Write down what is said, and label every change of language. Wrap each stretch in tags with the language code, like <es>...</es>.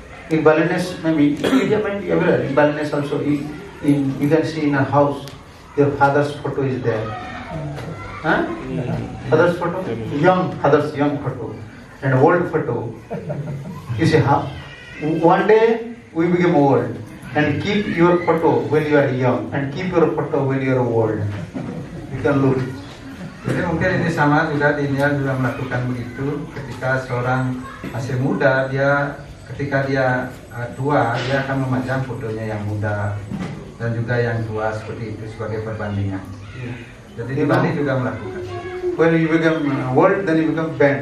<en>In Balinese, maybe everywhere. In Balinese also, you can see in a house, your father's photo is there. Huh? Father's photo, father's young photo, and old photo. You see how? One day we become old, and keep your photo when you are young, and keep your photo when you are old. You can look.</en> <id>Jadi mungkin ini sama juga di India juga melakukan begitu. Ketika seorang masih muda, ketika dia tua, dia akan memajang fotonya yang muda dan juga yang tua seperti itu sebagai perbandingan. Jadi di Bali juga melakukan.</id> <en>when you become old, then you become bent.</en>